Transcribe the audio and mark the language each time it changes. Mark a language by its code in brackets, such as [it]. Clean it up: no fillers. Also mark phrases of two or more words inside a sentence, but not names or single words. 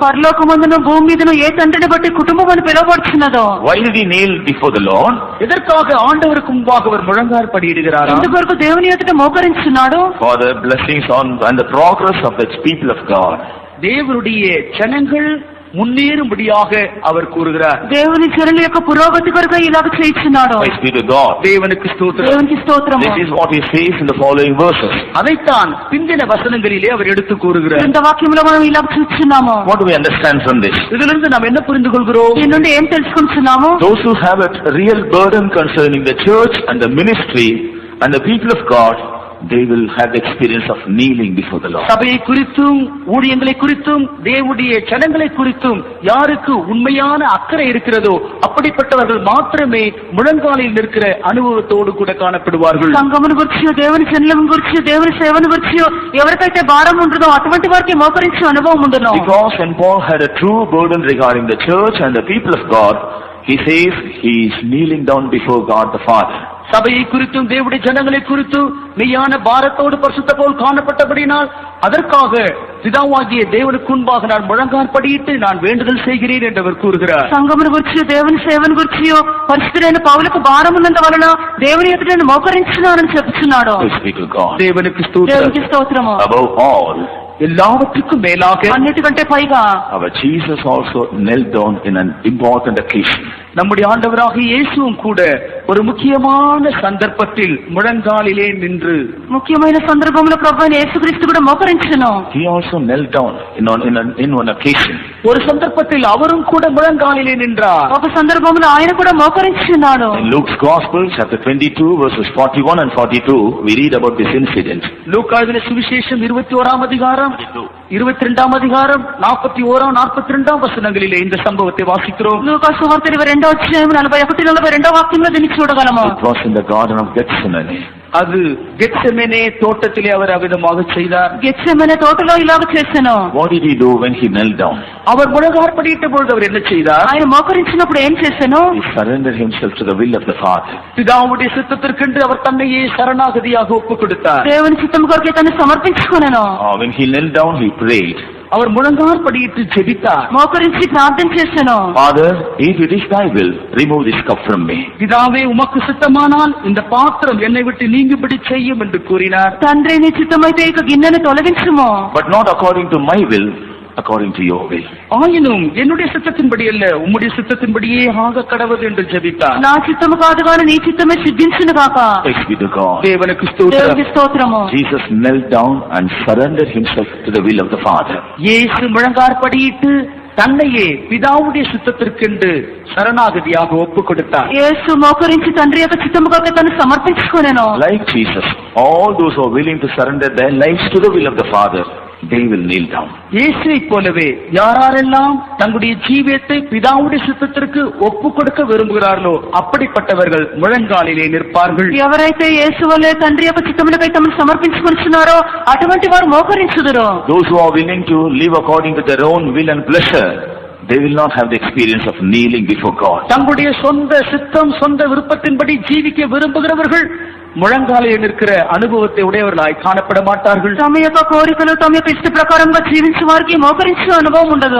[te] పరలోకమందును భూమి మీదను ఏ తండ్రిని బట్టి కుటుంబం అని పిలువబడుచున్నదో. [en] Why did he kneel before the Lord? [ta] எதற்காக ஆண்டவருக்கு முன்பாக அவர் முழங்காற்படியிடுகிறார்? [te] ఎందుకొరకు దేవుని ఎదుట మోకరించున్నాడు? [en] For the blessings on and the progress of the people of God. [ta] தேவனுடைய ஜனங்கள் முன்னேறும்படியாக அவர் கூறுகிறார். [te] దేవుని జనుల యొక్క పురోగతి కొరకు ఇలాగ చేయించున్నాడు. [en] Praise be to God. [ta] தேவனுக்கு ஸ்தோத்திரம். [te] దేవునికి స్తోత్రము. [en] This is what he says in the following verses. [ta] அதைத்தான் பிந்தின வசனங்களிலே அவர் எடுத்து கூறுகிறார். [te] இந்த వాక్యంలో మనం ఇలాగ చూస్తున్నాము. [en] What do we understand from this? [ta] இதிலிருந்து நாம் என்ன புரிந்து கொள்கிறோம்? [te] దీని నుండి ఏం తెలుసుకుంటున్నాము? [en] Those who have a real burden concerning the church and the ministry and the people of God, they will have the experience of kneeling before the Lord. [ta] சபையை குறித்தும் ஊழியங்களை குறித்தும் தேவனுடைய ஜனங்களை குறித்தும் யாருக்கு உண்மையான அக்கறை இருக்கிறதோ அப்படிப்பட்டவர்கள் மாத்திரமே முழங்காலில் நிற்கிற அனுபவத்தோடு கூட காணப்படுவார்கள். [te] సంఘమును గురించి దేవుని జనులను గురించి దేవుని సేవను గురించి ఎవరికైతే భారం ఉంటుందో అటువంటి వారికి మోకరించే అనుభవం ఉండును. [en] Because when Paul had a true burden regarding the church and the people of God, he says he is kneeling down before God the Father. [ta] சபையை குறித்தும் தேவனுடைய ஜனங்களை குறித்தும் மெய்யான பாரத்தோடு பரிசுத்த பவுல் காணப்பட்டபடினால் அதற்காக பிதாவாகிய தேவனுக்கு முன்பாக நான் முழங்காற்படியிட்டு நான் வேண்டுதல் செய்கிறேன் என்று அவர் கூறுகிறார். [te] సంఘమును గురించి దేవుని సేవను గురించి పరిశుద్ధుడైన పౌలుకు భారం ఉన్నందువలన దేవుని ఎదుట నేను మోకరించున్నానని చెప్తున్నాడు. దేవునికి స్తోత్రము. [en] Above all, [ta] எல்லாவற்றுக்கும் மேலாக [te] అన్నిటికంటే పైగా [en] our Jesus also knelt down in an important occasion. [ta] நம்முடைய ஆண்டவராகிய இயேசுவும் கூட ஒரு முக்கியமான சந்தர்ப்பத்தில் முழங்காலிலே நின்று [te] ముఖ్యమైన సందర్భంలో ప్రభువైన యేసుక్రీస్తు కూడా మోకరించెను. [en] He also knelt down in one occasion. [ta] ஒரு சந்தர்ப்பத்தில் அவரும் கூட முழங்காலிலே நின்றார். [te] ఒక సందర్భంలో ఆయన కూడా మోకరించున్నాడు. [en] In Luke's Gospel, chapter 22, verses 41 and 42, we read about this incident. [ta] லூக்கா எழுதின சுவிசேஷம் 21ஆம் அதிகாரம் 22ஆம் அதிகாரம் 41 42ஆம் வசனங்களிலே இந்த சம்பவத்தை வாசிக்கிறோம். [te] లూకా సువార్త 22వ అధ్యాయం 41 42వ వాక్యంలో దీన్ని చూడగలము. [en] It was in the Garden of Gethsemane. [ta] அது கெத்செமனே தோட்டத்திலே அவர் அவ்விதமாக செய்தார். [te] గెత్సెమనే తోటలో ఇలాగ చేసెను. [en] What did he do when he knelt down? [ta] அவர் முழங்காற்படியிட்ட பொழுது அவர் என்ன செய்தார்? [te] ఆయన మోకరించినప్పుడు ఏం చేసెను? [en] He surrendered himself to the will of the Father. [ta] பிதாவுடைய சித்தத்திற்கென்று அவர் தன்னையே சரணாகதியாக ஒப்புக் கொடுத்தார். [te] దేవుని చిత్తం కొరకే తను సమర్పించుకొనెను. [en] When he knelt down, he prayed. [ta] அவர் முழங்காற்படியிட்டு ஜெபித்தார். [te] మోకరించి ప్రార్థన చేసెను. [en] Father, if it is thy will, remove this cup from me. [ta] பிதாவே உமக்கு சித்தமானால் இந்த பாத்திரம் என்னை விட்டு நீங்கும்படி செய்யும் என்று கூறினார். [te] తండ్రి నీ చిత్తమైతే ఇక గిన్నెను తొలగించుము. [en] But not according to my will, according to your will. [ta] ஆயினும் என்னுடைய சித்தத்தின்படி அல்ல உம்முடைய சித்தத்தின்படியே ஆக கடவுது என்று ஜெபித்தார். [te] నా చిత్తము కాదు గాని నీ చిత్తమే సిద్ధించును గాక. [en] Praise be to God. [ta] தேவனுக்கு ஸ்தோத்திரம். [te] దేవునికి స్తోత్రము. [en] Jesus knelt down and surrendered himself to the will of the Father. [ta] இயேசு முழங்காற்படியிட்டு தன்னையே பிதாவுடைய சித்தத்திற்கென்று சரணாகதியாக ஒப்புக் கொடுத்தார். [te] యేసు మోకరించి తండ్రి యొక్క చిత్తము కొరకే తను సమర్పించుకొనెను. [en] Like Jesus, all those who are willing to surrender their lives to the will of the Father, they will kneel down. [ta] இயேசுவை போலவே யாரெல்லாம் தங்களுடைய ஜீவியத்தை பிதாவுடைய சித்தத்திற்கு ஒப்புக் கொடுக்க விரும்புகிறார்களோ அப்படிப்பட்டவர்கள் முழங்காலிலே நிற்பார்கள். [te] ఎవరైతే యేసు వలె తండ్రి యొక్క చిత్తమునకై తమను సమర్పించుకొనుచున్నారో అటువంటి వారు మోకరించుదురు. [en] Those who are willing to live according to their own will and pleasure, they will not have the experience of kneeling before God. [ta] தங்களுடைய சொந்த சித்தம் சொந்த விருப்பத்தின்படி ஜீவிக்க விரும்புகிறவர்கள் முழங்காலில் நிற்கிற அனுபவத்தை உடையவர்களாய் காணப்பட மாட்டார்கள். [te] తమ యొక్క కోరికలు తమ యొక్క ఇష్ట ప్రకారంగా జీవించే వారికి మోకరించే అనుభవం ఉండదు.